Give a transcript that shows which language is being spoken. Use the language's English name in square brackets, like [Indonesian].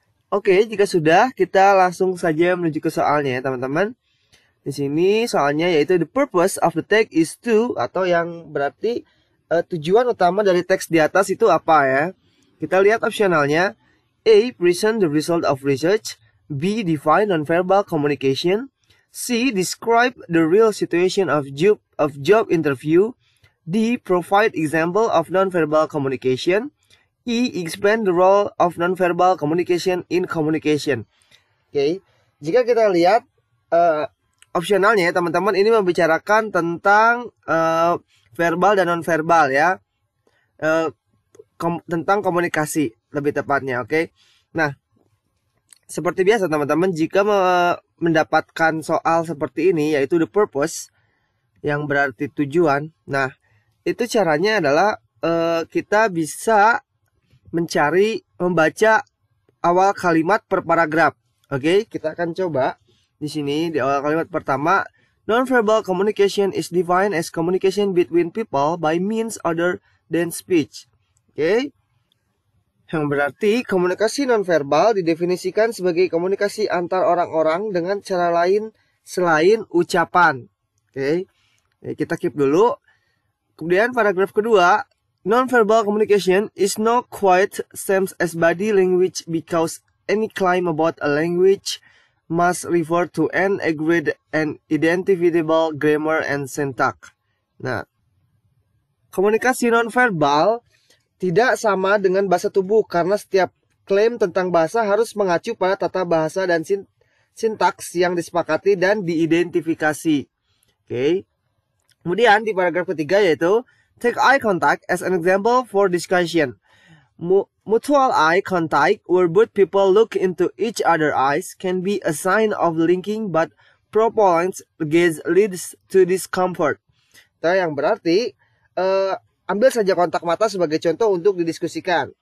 [Indonesian] Oke, jika sudah, kita langsung saja menuju ke soalnya ya, teman-teman. Di sini soalnya yaitu [English] the purpose of the text is to, [Indonesian] atau yang berarti tujuan utama dari teks di atas itu apa ya. Kita lihat opsionalnya. [English] A, present the result of research. B, define non-verbal communication. C, describe the real situation of job interview. D, provide example of non-verbal communication. E, explain the role of non-verbal communication in communication. [Indonesian] Oke, jika kita lihat opsionalnya ya teman-teman, ini membicarakan tentang verbal dan non-verbal ya, tentang komunikasi lebih tepatnya. Oke, nah seperti biasa teman-teman, jika mendapatkan soal seperti ini yaitu [English] the purpose [Indonesian] yang berarti tujuan, nah itu caranya adalah kita bisa membaca awal kalimat per paragraf. Oke, kita akan coba di sini di awal kalimat pertama. [English] Non-verbal communication is defined as communication between people by means other than speech. [Indonesian] Oke, yang berarti komunikasi non-verbal didefinisikan sebagai komunikasi antar orang-orang dengan cara lain selain ucapan. Oke, kita keep dulu. Kemudian paragraf kedua. [English] Non-verbal communication is not quite same as body language because any claim about a language must refer to an agreed and identifiable grammar and syntax. [Indonesian] Nah, komunikasi non-verbal tidak sama dengan bahasa tubuh karena setiap klaim tentang bahasa harus mengacu pada tata bahasa dan sintaks yang disepakati dan diidentifikasi. Oke. Kemudian di paragraf ketiga yaitu [English] take eye contact as an example for discussion. Mutual eye contact, where both people look into each other's eyes, can be a sign of linking, but prolonged gaze leads to discomfort. [Indonesian] Nah, yang berarti ambil saja kontak mata sebagai contoh untuk didiskusikan.